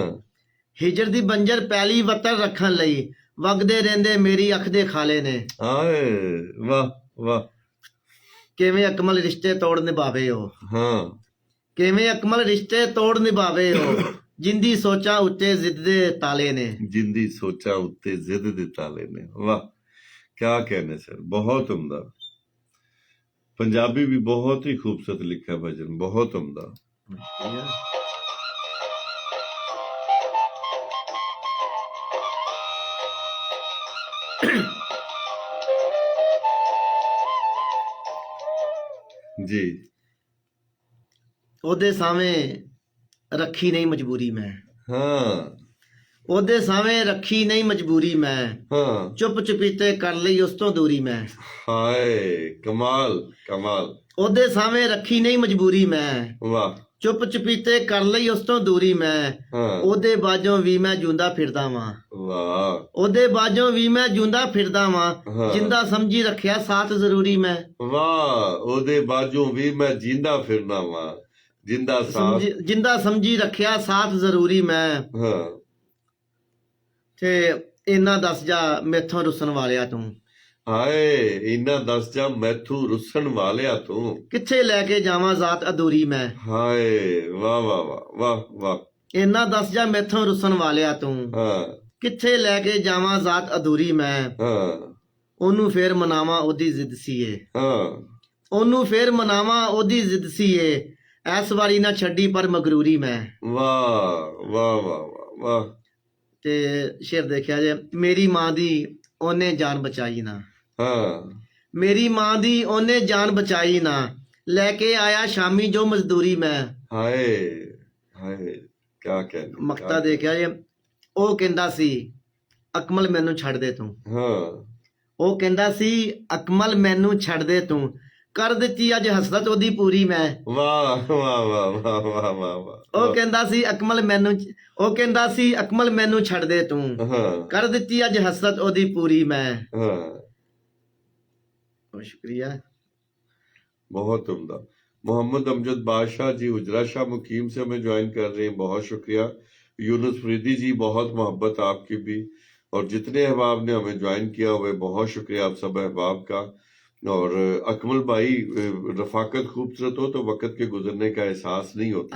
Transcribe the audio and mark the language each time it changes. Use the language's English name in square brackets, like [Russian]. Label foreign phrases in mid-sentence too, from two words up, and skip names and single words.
[Punjabi] ਹਿਜਰ ਦੀ ਬੰਜਰ ਪੈਲੀ ਵਤਨ ਰੱਖਣ ਲਈ ਵਗਦੇ ਰਹਿੰਦੇ ਮੇਰੀ ਅੱਖ ਦੇ ਖਾਲੇ ਨੇ [Urdu] ہائے واہ واہ [Punjabi] ਕਿਵੇਂ ਅਕਮਲ ਰਿਸ਼ਤੇ ਤੋੜ ਨਿਭਾਵੇ ਉਹ [Urdu] ਹਾਂ [Punjabi] ਕਿਵੇਂ ਅਕਮਲ ਰਿਸ਼ਤੇ ਤੋੜ ਨਿਭਾਵੇ ਉਹ ਜਿੰਦੀ ਸੋਚਾਂ ਉੱਤੇ ਜ਼ਿੱਦ ਦੇ ਤਾਲੇ ਨੇ ਜਿੰਦੀ ਸੋਚਾਂ ਉੱਤੇ ਜ਼ਿੱਦ ਦੇ ਤਾਲੇ ਨੇ [Urdu] واہ کیا کہنے سر بہت عمدہ پنجابی بھی بہت ہی خوبصورت لکھا ہے بھجن بہت عمدہ جی [Punjabi] ਉਹਦੇ ਸਾਹਮਣੇ ਰੱਖੀ ਨਹੀਂ ਮਜਬੂਰੀ ਮੈਂ [Urdu] हाँ [Punjabi] ਉਹਦੇ ਸਾਹਮਣੇ ਰੱਖੀ ਨਹੀਂ ਮਜਬੂਰੀ ਮੈਂ [Urdu] हाँ [Punjabi] ਚੁੱਪ ਚੁਪੀਤੇ ਕਰ ਲਈ ਉਸ ਤੋਂ ਦੂਰੀ ਮੈਂ [Urdu] ہائے کمال کمال [Punjabi] ਉਹਦੇ ਸਾਹਮਣੇ ਰੱਖੀ ਨਹੀਂ ਮਜਬੂਰੀ ਮੈਂ [Urdu] वाह [Punjabi] ਚੁੱਪ ਚੁਪੀਤੇ ਕਰ ਲਈ ਉਸ ਤੋਂ ਦੂਰੀ ਮੈਂ [Urdu] हाँ [Punjabi] ਉਹਦੇ ਬਾਝੋਂ ਵੀ ਮੈਂ ਜੂੰਦਾ ਫਿਰਦਾ ਵਾਂ [Urdu] वाह [Punjabi] ਉਹਦੇ ਬਾਝੋਂ ਵੀ ਮੈਂ ਜੂੰਦਾ ਫਿਰਦਾ ਵਾਂ [Urdu] ਹਾਂ। [Punjabi] ਜਿੰਦਾ ਸਮਝੀ ਰੱਖਿਆ ਸਾਥ ਜ਼ਰੂਰੀ ਮੈਂ ਵਾਹ ਓਦੇ ਬਾਜੂ ਭੀ ਮੈਂ ਜਿੰਦਾ ਫਿਰਨਾ ਵਾ ਜਿੰਦਾ ਸਾਥ ਜਿੰਦਾ ਸਮਝੀ ਰੱਖਿਆ ਸਾਥ ਜ਼ਰੂਰੀ ਮੈਂ [Urdu] हाँ [Punjabi] ਤੇ ਇਹਨਾਂ ਦੱਸ ਜਾ ਮੈਥੋਂ ਰੁੱਸਣ ਵਾਲਿਆ ਤੂੰ ਹਾਏ ਇੰਨਾ ਦੱਸ ਜਾ ਮੈਥੂ ਰੁੱਸਣ ਵਾਲਿਆ ਤੂੰ ਕਿੱਥੇ ਲੈ ਕੇ ਜਾਵਾਂ ਜ਼ਾਤ ਅਧੂਰੀ ਮੈਂ [Urdu] ہائے واہ واہ واہ واہ واہ [Punjabi] ਇਹਨਾਂ ਦੱਸ ਜਾ ਮੈਥੋਂ ਰੁੱਸਣ ਵਾਲਿਆ ਤੂੰ [Urdu] हाँ [Punjabi] ਕਿੱਥੇ ਲੈ ਕੇ ਜਾਵਾਂ ਜ਼ਾਤ ਅਧੂਰੀ ਮੈਂ [Urdu] हाँ [Punjabi] ਉਹਨੂੰ ਫੇਰ ਮਨਾਵਾਂ ਉਹਦੀ ਜ਼ਿੱਦ ਸੀਏ [Urdu] हाँ [Punjabi] ਉਹਨੂੰ ਫੇਰ ਮਨਾਵਾਂ ਉਹਦੀ ਜ਼ਿੱਦ ਸੀਏ ਐਸ ਵਾਰੀ ਨਾ ਛੱਡੀ ਪਰ ਮਗਰੂਰੀ ਮੈਂ [Urdu] واہ واہ واہ واہ واہ [Punjabi] ਤੇ ਸ਼ੇਰ ਦੇਖਿਆ ਜੇ ਮੇਰੀ ਮਾਂ ਦੀ ਉਹਨੇ ਜਾਨ ਬਚਾਈ ਨਾ [Urdu] हाँ [Punjabi] ਮੇਰੀ ਮਾਂ ਦੀ ਉਹਨੇ ਜਾਨ ਬਚਾਈ ਨਾ ਲੈ ਕੇ ਆਇਆ ਸ਼ਾਮੀ ਜੋ ਮਜ਼ਦੂਰੀ ਮੈਂ [Urdu] ہائے ہائے کیا کہنے [Punjabi] ਮਕਤਾ ਦੇਖਿਆ ਜੇ ਉਹ ਕਹਿੰਦਾ ਸੀ ਅਕਮਲ ਮੈਨੂੰ ਛੱਡ ਦੇ ਤੂੰ [Urdu] हाँ [Punjabi] ਉਹ ਕਹਿੰਦਾ ਸੀ ਅਕਮਲ ਮੈਨੂੰ ਛੱਡ ਦੇ ਤੂੰ ਕਰ ਦਿੱਤੀ ਅੱਜ ਹਸਰਤ ਉਹਦੀ ਪੂਰੀ ਮੈਂ [Urdu] واہ واہ واہ واہ واہ واہ واہ [Punjabi] ਉਹ ਕਹਿੰਦਾ ਸੀ ਅਕਮਲ ਮੈਨੂੰ ਉਹ ਕਹਿੰਦਾ ਸੀ ਅਕਮਲ ਮੈਨੂੰ ਛੱਡ ਦੇ ਤੂੰ [Urdu] हाँ [Punjabi] ਕਰ ਦਿੱਤੀ ਅੱਜ ਹਸਰਤ ਉਹਦੀ ਪੂਰੀ ਮੈਂ [Urdu] हाँ [Punjabi] ਬਹੁਤ ਸ਼ੁਕਰੀਆ [Urdu] بہت عمدہ محمد امجد بادشاہ جی اجرا شاہ مقیم سے ہمیں جوائن کر رہے ہیں بہت شکریہ یونس فریدی جی بہت محبت آپ کی بھی اور جتنے احباب نے ہمیں جوائن کیا ہوئے بہت شکریہ آپ سب احباب کا اور اکمل بھائی رفاقت خوبصورت ہو تو وقت کے گزرنے کا احساس نہیں ہوتا